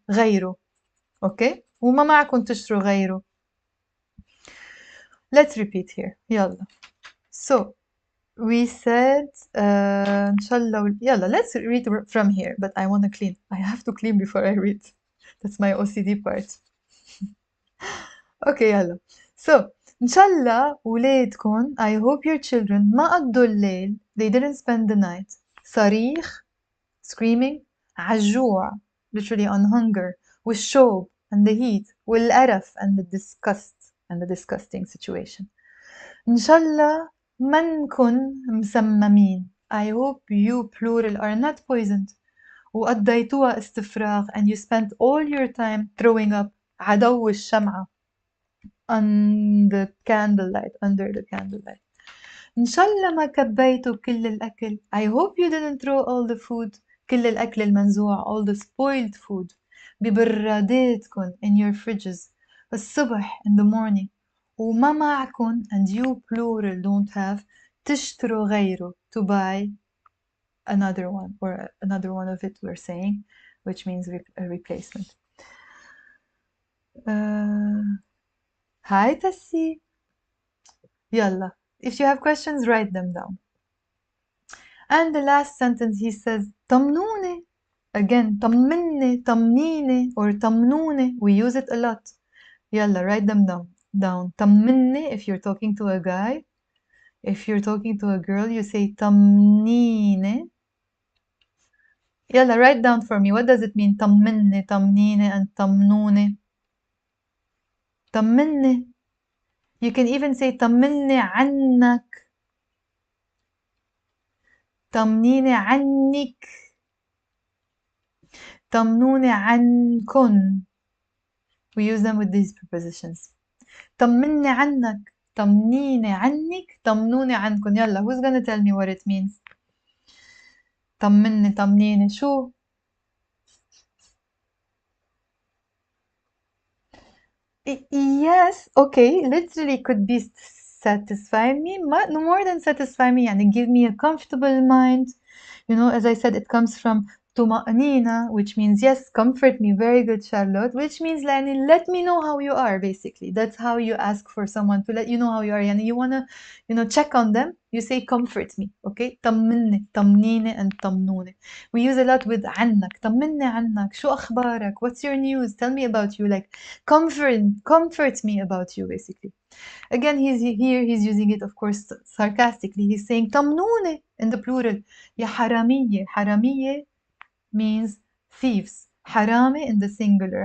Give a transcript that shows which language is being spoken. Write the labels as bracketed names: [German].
[Arabic] غيره. Okay? وما معكم تشتروا غيره. [English] Let's repeat here. يلا. So we said إن شاء الله. يلا, let's read from here, but I want to clean. I have to clean before I read. That's my OCD part. Okay, يلا. So [Arabic] إن شاء الله ولادكم, [English] I hope your children [Arabic] ما قضوا الليل. [English] They didn't spend the night. صريخ, screaming, عالجوع, literally on hunger, والشوب and the heat, والقرف and the disgust and the disgusting situation. [Arabic] إن شاء الله ما نكون مسممين. [English] I hope you plural are not poisoned. [Arabic] وقضيتوها استفراغ, [English] and you spent all your time throwing up. [Arabic] عدو الشمعة, [English] on the candlelight, under the candlelight. [Arabic] إن شاء الله ما كبيتوا كل الأكل. [English] I hope you didn't throw all the food. [Arabic] كل الأكل المنزوع, [English] all the spoiled food. ببراداتكن, in your fridges. الصبح, in the morning. [Arabic] وما معكن, [English] and you plural don't have, [Arabic] تشتروا غيره, [English] to buy another one, or another one of it we're saying, which means a replacement. Hi Tassi. يلا. If you have questions, write them down. And the last sentence he says طمنوني. [Arabic] Again, طمني, طمنيني, or طمنوني. [English] We use it a lot. يلا, write them down. طمني if you're talking to a guy. If you're talking to a girl, you say طمنيني. يلا, write down for me. What does it mean? [Arabic] طمني, طمنيني, and طمنوني. طمني. [English] You can even say [Arabic] طمني عنك. طمنيني عنك. طمنوني عنكن. [English] We use them with these prepositions. [Arabic] طمني عنك. طمنيني عنك. طمنوني عنكن. [English] يلا, who's gonna tell me what it means? [Arabic] طمني, طمنيني, شو? [English] Yes, okay, literally could be satisfy me, no more than satisfy me, and give me a comfortable mind. You know, as I said, it comes from tuma'nina, which means yes, comfort me. Very good, Charlotte. Which means يعني, let me know how you are, basically. That's how you ask for someone to let you know how you are. Yani you wanna, check on them. You say comfort me, okay? [Arabic] طمني, طمنيني, and طمنوني. [English] We use a lot with عنك. [Arabic] طمني عنك. شو أخبارك? [English] What's your news? Tell me about you. Like comfort me about you, basically. Again, he's using it, of course, sarcastically. He's saying طمنوني in the plural. [Arabic] يا حرامية. [English] حرامية means thieves. حرامي in the singular.